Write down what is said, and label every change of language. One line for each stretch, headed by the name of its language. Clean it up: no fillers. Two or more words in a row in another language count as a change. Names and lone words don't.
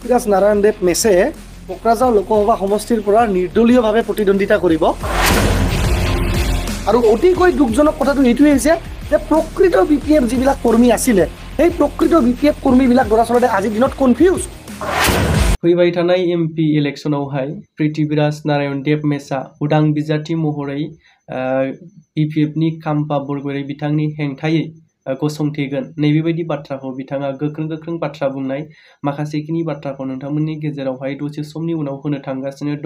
Assamese: পৃথ্বীৰাজ নাৰায়ণ দেৱ মেছে কোকৰাঝাৰ লোকসভা সমষ্টিৰ পৰা নিৰ্দলীয়ভাৱে প্ৰতিদ্বন্দ্বিতা কৰিব আৰু অতিকৈ দুখজনক কথাটো এইটোৱেই হৈছে যে প্ৰকৃত বিপিএফ যিবিলাক কৰ্মী আছিলে সেই প্ৰকৃত বিপিএফ কৰ্মীবিলাক দৰাচলতে আজিৰ দিনত কনফিউজ।
Bodo: फैबाय थानाय एमपि इलेक्शनावहाय पृथ्वीराज नारायण देव मेसा उदां बिजाथि महरै बिपिएफनि खाम्फा बरगयारि बिथांनि हेंथायै गसंथेगोन नैबेबायदि बाथ्राखौ बिथाङा गोख्रों बाथ्रा बुंनाय माखासेखिनि बाथ्राखौ नोंथांमोननि गेजेरावहाय दसे समनि उनाव होनो थांगासिनो दङ।